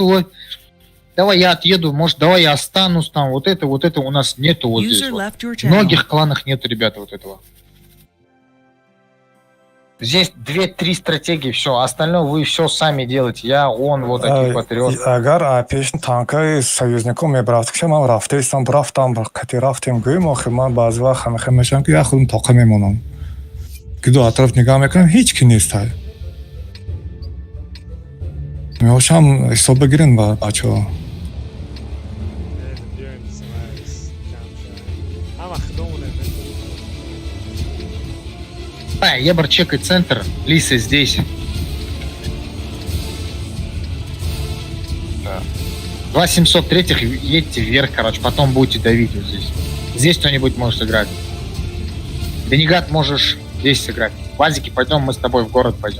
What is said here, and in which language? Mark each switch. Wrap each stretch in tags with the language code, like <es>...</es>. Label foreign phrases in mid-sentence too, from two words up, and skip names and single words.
<ru>Вот. Давай я отъеду, может, давай я останусь там. Вот это у нас нету вот здесь. Вот. В многих кланах нету, ребята, вот этого. Здесь 2-3 стратегии, все. Остальное вы все сами делаете. Я, он, вот такие патриоты.</ru> <tg>Агар пешн танкай союзником мебрафт ки ман рафтаистам рафтам кати рафтем гӯем охир ман баъзе вақт ҳамеха мешавам ки як худум тоқа мемонам ки ду атроф нигоҳ мекунам ҳеҷ ки нест меошам ҳисоб бигирин ба бачаҳо</tg> <ru>Ебр, чекай центр. Лисы здесь. Да. 2703-х едьте вверх, короче, потом будете давить вот здесь. Здесь кто-нибудь может играть. Денигат можешь здесь сыграть. Вазики, пойдем, мы с тобой в город пойдем.</ru>